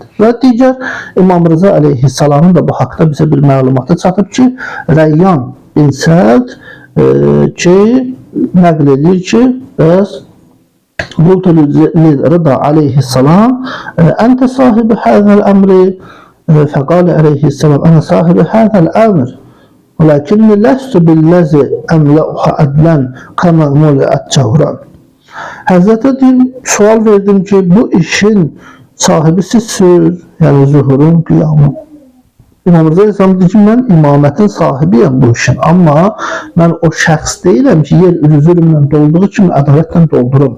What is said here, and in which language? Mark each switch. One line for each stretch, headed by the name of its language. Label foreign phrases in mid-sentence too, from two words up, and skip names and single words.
Azerbaijani: Və digər İmam Rıza əleyhissalamın da bu haqda bizə bir məlumatı çatıb ki, Rəyyan bin Səd ki, nəql edir ki, bəs
Arabic: قلت الرضا عليه السلام أنت صاحب هذا الأمر فقال عليه السلام أنا صاحب هذا الأمر وَلَكِنِّ لَسْتُ بِالَّذِ أَمْلَأُهَا أَدْلًا كَمَا مُلِئَتْ جَوْرًا.
Azerbaijani: Həzrətə sual verdim ki, bu işin sahibi sizsiniz, yəni zuhurun, qiyamın. İmam Rıza Aleyhisselam deyir ki, mən imamətin sahibiyəm bu işin, amma mən o şəxs deyiləm ki, yer üzülümlə dolduğu kimi ədalətlə doldurum.